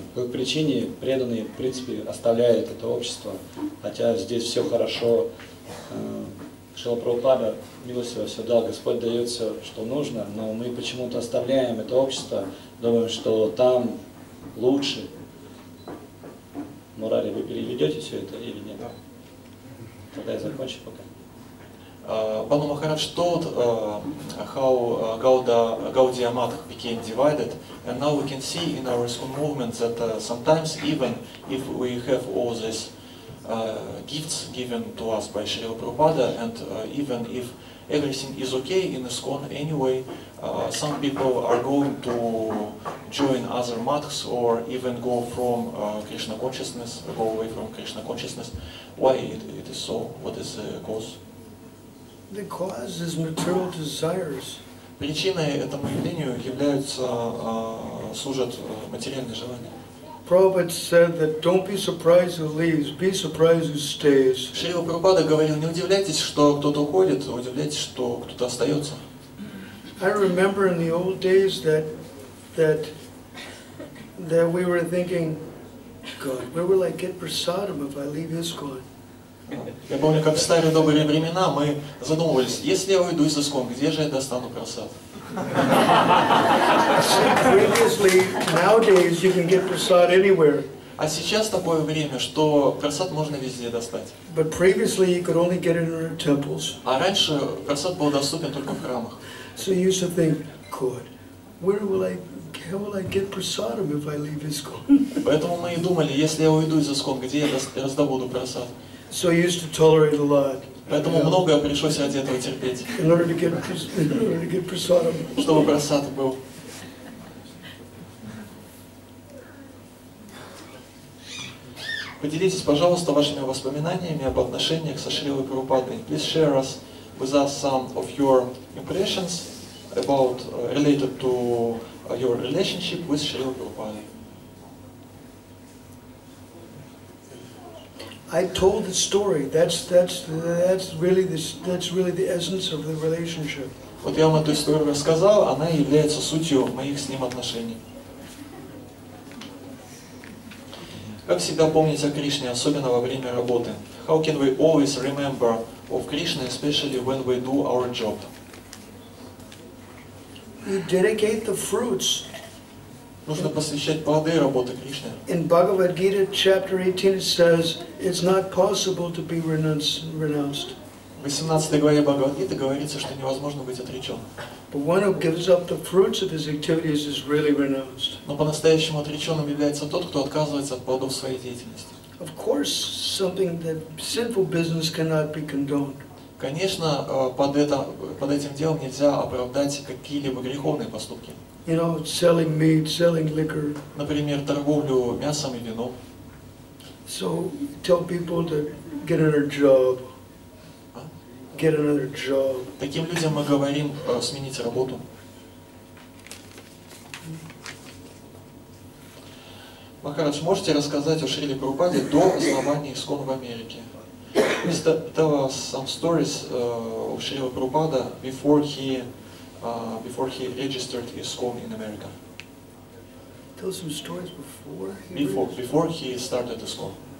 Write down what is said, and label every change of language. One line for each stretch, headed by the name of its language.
Russian: По какой причине преданные, в принципе, оставляют это общество, хотя здесь все хорошо. Шрила Прабхупада милостиво все дал, Господь дает все, что нужно, но мы почему-то оставляем это общество, думаем, что там лучше. Мурари, вы переведете все это или нет? Тогда я закончу пока.
English: Banu Maharaj told how Gaudiya Math became divided, and now we can see in our ISKCON movement that sometimes even if we have all these gifts given to us by Srila Prabhupada, and even if everything is okay in ISKCON anyway, some people are going to join other maths or even go from Krishna consciousness, go away from Krishna consciousness. Why it is so? What is the cause? The cause is material desires.
Russian: Причиной этому явлению служат материальные желания.
English: Prabhupada said that don't be surprised who leaves, be surprised who stays.
Russian: Шрила Прабхупада говорил, не удивляйтесь, что кто-то уходит, удивляйтесь, что кто-то остается.
English: I remember in the old days that we were thinking, God, where will I get prasadam if I leave ISKCON?
Russian: Я помню, как в старые добрые времена мы задумывались, если я уйду из ISKCON, где же я достану прасад?
English: Previously, nowadays you can get prasad anywhere.
Russian: А сейчас такое время, что прасад можно везде достать.
English: But previously you could only get it in our temples.
Russian: А раньше прасад был доступен только в храмах.
English: So you used to think, God, how will I get prasadam if I leave ISKCON?
Russian: Поэтому мы и думали, если я уйду из ISKCON, где я раздобуду прасад?
English: So you used to tolerate a lot.
Russian: Поэтому многое пришлось ради этого терпеть.
English: In order to get prasadam.
Russian: Чтобы прасад был. Поделитесь, пожалуйста, вашими воспоминаниями об отношениях со Шрилой Прабхупадой.
English: Please share with us some of your impressions about related to your relationship with Srila Prabhupada. I told the story. That's really the essence of the relationship.
Russian: Вот я вам эту историю рассказал, она является сутью моих с ним отношений. Как всегда помнить о Кришне, особенно во время работы?
English: How can we always remember of Krishna, especially when we do our job? You dedicate the fruits.
Russian: Нужно посвящать плоды работы Кришне.
English: In Bhagavad Gita, chapter 18, it says, it's not possible to be renounced.
Russian: В 18 главе Бхагавад-гиты говорится, что невозможно быть отреченным.
English: But one who gives up the fruits of his activities is really renounced.
Russian: Но по-настоящему отреченным является тот, кто отказывается от плодов своей деятельности.
English: Of course, something that sinful business cannot be condoned.
Russian: Конечно, под этим делом нельзя оправдать какие-либо греховные поступки.
English: You know, selling meat, selling liquor.
Russian: Например, торговлю мясом и вином.
English: So tell people to get another job. Get another job.
Russian: Таким людям мы говорим сменить работу. Махарадж, можете рассказать о Шриле Прабхупаде до основания ИСККОН в Америке?
English: Please tell us some stories of Srila Prabhupada before he registered ISKCON in America. Tell some stories Before he started ISKCON.